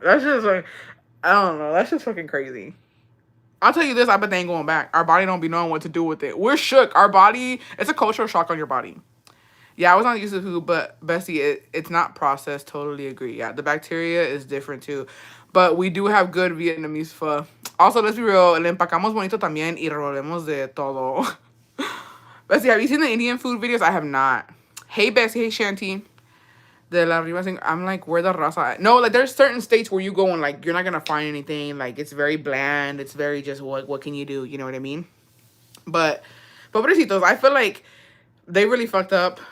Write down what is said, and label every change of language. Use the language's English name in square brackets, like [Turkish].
[English] That's just like, I don't know. That's just fucking crazy. I'll tell you this, I bet they ain't going back. Our body don't be knowing what to do with it. We're shook. Our body, it's a cultural shock on your body. Yeah, I was not used to food, but Bessie, it's not processed. Totally agree. Yeah, the bacteria is different too. But we do have good Vietnamese pho. Also, let's be real, [Spanish] le empacamos bonito también y revolvemos de todo. [English] Bessie, have you seen the Indian food videos? I have not. Hey, Bessie. Hey, Shanti. De la Riva thing. I'm like, where the raza at? No, like, there's certain states where you go and, like, you're not going to find anything. Like, it's very bland. It's very just, what can you do? You know what I mean? But, [Spanish] pobrecitos, [English] I feel like they really fucked up.